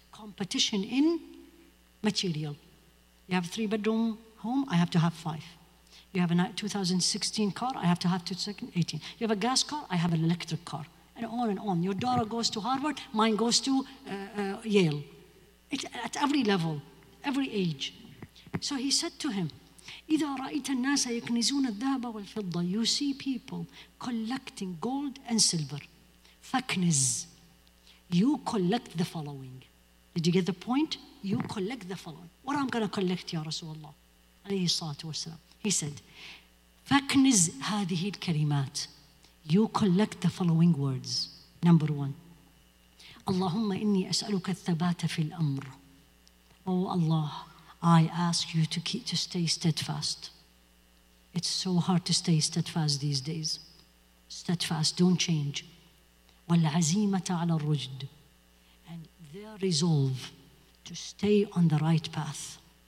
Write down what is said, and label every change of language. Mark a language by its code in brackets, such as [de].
[en] Competition in material. You have a 3-bedroom home, I have to have 5. You have a 2016 car, I have to have 2018. You have a gas car, I have an electric car. And on and on. Your daughter goes to Harvard, mine goes to Yale. At every level, every age. So he said to him, [ar] إِذَا رَأَيْتَ النَّاسَ يَكْنِزُونَ الذَّهَبَ وَالْفِضَّةَ. [en] You see people collecting gold and silver. [ar] فَكْنِز. [en] You collect the following. Did you get the point? You collect the following. What I'm going to collect, Ya Rasulullah? Alayhi salatu wasalam. He said, [ar] فَكْنِز هَذِهِ الْكَلِمَاتِ. [en] You collect the following words. Number one, [ar] اللهم إني أسألك الثبات في الأمر. [en] Oh Allah, I ask you to stay steadfast. It's so hard to stay steadfast these days. Steadfast, don't change. [ar] وَالْعَزِيمَةَ عَلَى الرُّشْدِ. [en] And their resolve to stay on the right path.